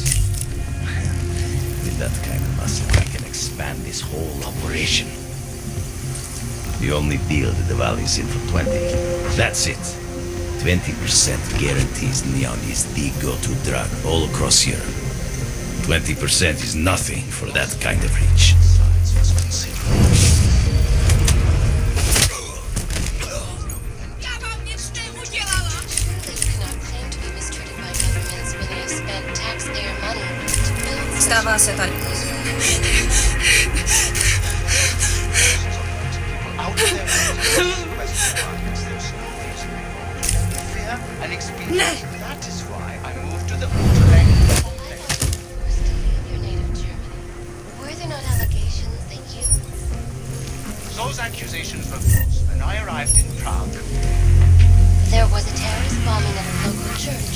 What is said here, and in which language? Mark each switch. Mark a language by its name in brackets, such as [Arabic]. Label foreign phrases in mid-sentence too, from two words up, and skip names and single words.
[English] With that kind of muscle, I can expand this whole operation. The only deal that the valley's in for 20. That's it. 20% guarantees Neon is the go-to drug all across Europe. 20% is nothing for that kind of reach. [Czech] Stává se tady. Ne! [English] Were there not allegations that you... Those accusations were false. When I arrived in Prague, There was a terrorist bombing at a local church.